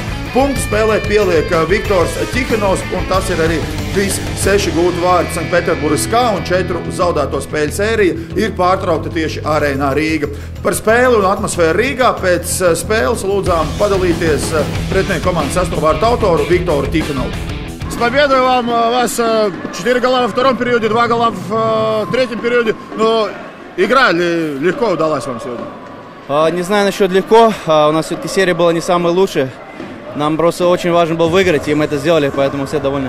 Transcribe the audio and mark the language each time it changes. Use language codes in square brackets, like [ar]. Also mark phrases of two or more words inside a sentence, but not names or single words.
[lv] Punktu spēlē pieliek Viktors Ķihanovs, un tas ir arī visi 6 gūti vārdi Sanktpēterburgas SKA, un 4 zaudēto spēļu sērija ir pārtraukta tieši Arēnā Rīga. Par spēli un atmosfēru Rīgā pēc spēles lūdzām padalīties pretinieku komandas 8. vārtu autoru Viktoru Ķihanovu. [ru] С победой вас 4 гола во втором периоде, 2 гола в третьем периоде. Но игра легко удалась вам сегодня? Не знаю насчет легко. У нас все-таки серия была не самая лучшая. Нам просто очень важно было выиграть, и мы это сделали, поэтому все довольны.